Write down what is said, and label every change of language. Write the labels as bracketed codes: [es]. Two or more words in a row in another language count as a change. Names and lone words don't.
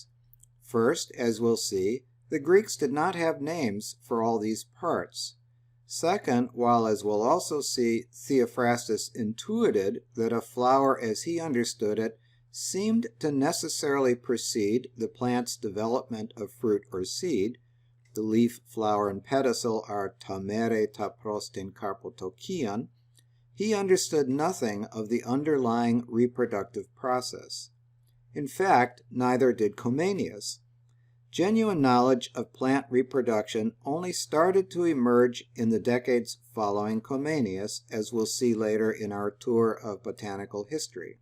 [en] First, as we'll see, the Greeks did not have names for all these parts. Second, while, as we'll also see, Theophrastus intuited that a flower as he understood it seemed to necessarily precede the plant's development of fruit or seed, the leaf, flower, and pedicel are [el] τὰ μέρη τὰ πρόσθεν καρποτόκιον, [en] he understood nothing of the underlying reproductive process. In fact, neither did Comenius. Genuine knowledge of plant reproduction only started to emerge in the decades following Comenius, as we'll see later in our tour of botanical history.